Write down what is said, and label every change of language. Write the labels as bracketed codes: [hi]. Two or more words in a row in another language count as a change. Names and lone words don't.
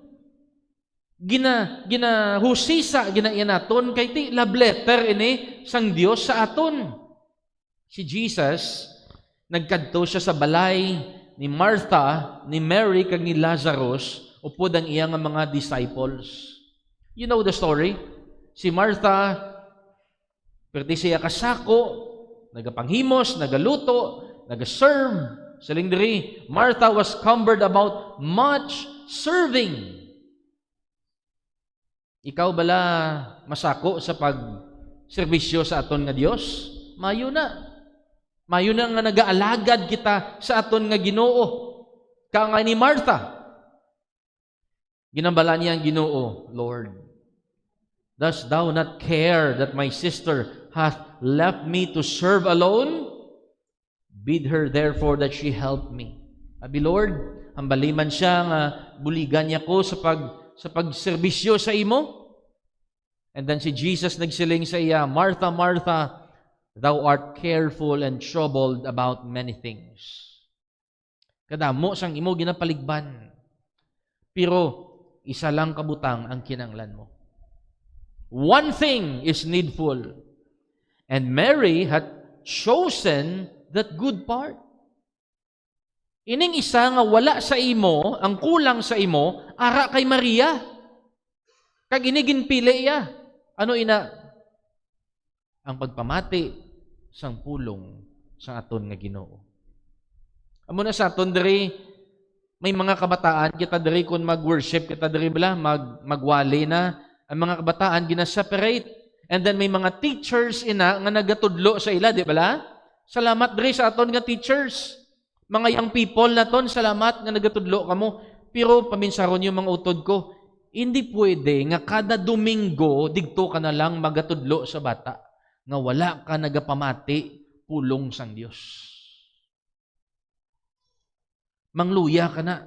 [hil] Ginahusisa, ginaiya naton, kay ti love letter ini sang Dios sa aton. Si Jesus, nagkadto siya sa balay ni Martha, ni Mary, kag ni Lazarus, upod ang iyang mga disciples. [en] You know the story? [hil] Si Martha, perti siya kasako, nagapanghimos, nagaluto, nagaserve, saling diri, [en] Martha was cumbered about much serving. [hil] Ikaw bala masako sa pag-serbisyo sa aton nga Dios? Mayo na. Mayo na nga nagaalagad kita sa aton nga Ginoo. Kaangay ni Martha. Ginambala niya ang Ginoo, [en] Lord, dost thou not care that my sister hath left me to serve alone? Bid her therefore that she help me. [hil] Abi Lord, hambaliman siya nga buligan niya ko sa pagserbisyo sa imo. And then si Jesus nagsiling sa iya, [en] Martha, Martha, thou art careful and troubled about many things. [hil] Kadamo sang imo ginapaligban. Pero isa lang kabutang ang kinanglan mo. [en] One thing is needful. And Mary had chosen that good part. [hil] Ining isa nga wala sa imo, ang kulang sa imo, ara kay Maria. Kag inigin pili iya. Ano ina? Ang pagpamati sang pulong sa aton nga Ginoo. Amo na sa aton diri may mga kabataan kita diri kun mag-worship kita diri bala magwali na ang mga kabataan gina-separate and then may mga teachers ina nga nagatudlo sa ila di bala? Salamat diri sa aton nga teachers. Mga young people naton salamat nga nagatudlo kamo. Pero paminsaron yung mga utod ko, hindi pwede nga kada Domingo digto ka na lang magatudlo sa bata nga wala ka nagapamati pulong sang Dios. Mangluya ka na.